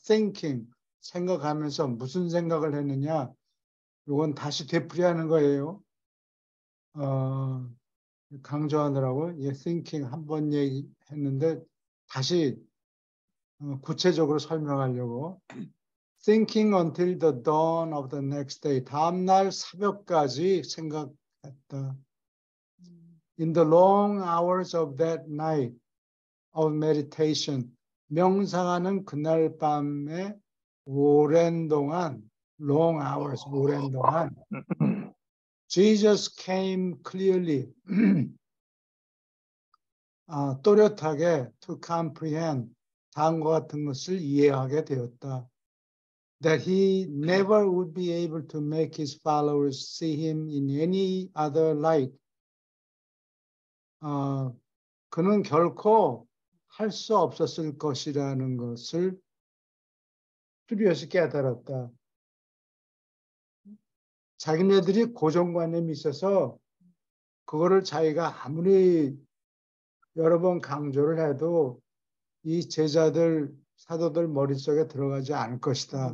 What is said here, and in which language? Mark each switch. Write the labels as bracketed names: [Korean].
[English] thinking, [Korean] 생각하면서 무슨 생각을 했느냐. 이건 다시 되풀이하는 거예요. 강조하느라고 thinking 한 번 얘기했는데 다시 구체적으로 설명하려고. [English] Thinking until the dawn of the next day. [Korean] 다음날 새벽까지 생각했다. [English] In the long hours of that night of meditation. [Korean] 명상하는 그날 밤에 오랜 동안 [English] long hours, [Korean] 오랜 동안 [English] Jesus came clearly. [Korean] 또렷하게 [English] to comprehend. [Korean] 다음과 같은 것을 이해하게 되었다. [English] That he never would be able to make his followers see him in any other light. [Korean] 그는 결코 할 수 없었을 것이라는 것을 뚜렷이 깨달았다. 자기네들이 고정관념이 있어서 그거를 자기가 아무리 여러 번 강조를 해도 이 제자들, 사도들 머릿속에 들어가지 않을 것이다.